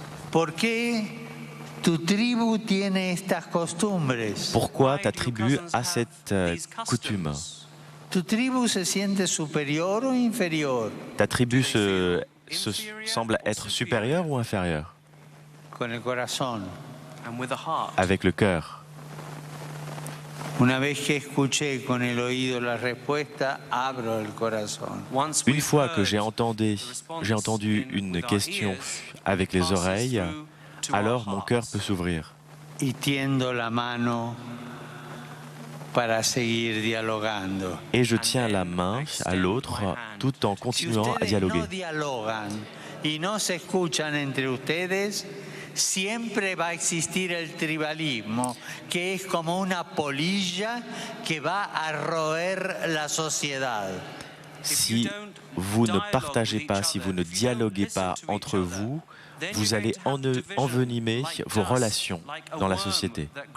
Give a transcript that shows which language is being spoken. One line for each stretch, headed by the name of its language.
Spanish: ¿Por qué tu tribu tiene estas costumbres?
French: Pourquoi ta tribu a cette coutume?
Spanish: ¿Tu tribu se siente superior o inferior?
French: Ta tribu se semble être supérieure ou inférieure?
Spanish: Con el corazón.
French: Avec le cœur.
Spanish: Una vez que escuché con el oído la respuesta, abro el corazón.
French: Une fois que j'ai entendu une question avec les oreilles, alors mon cœur peut s'ouvrir.
Spanish: Y tiendo la mano para seguir dialogando.
French: Et je tiens la main à l'autre tout en continuant à dialoguer.
Spanish: Si ustedes no dialogan y no se escuchan entre ustedes, siempre va a existir el tribalismo, que es como una polilla que va a roer la sociedad.
French: Si vous ne partagez pas, si vous ne dialoguez pas entre vous, vous allez envenimer vos relations dans la société.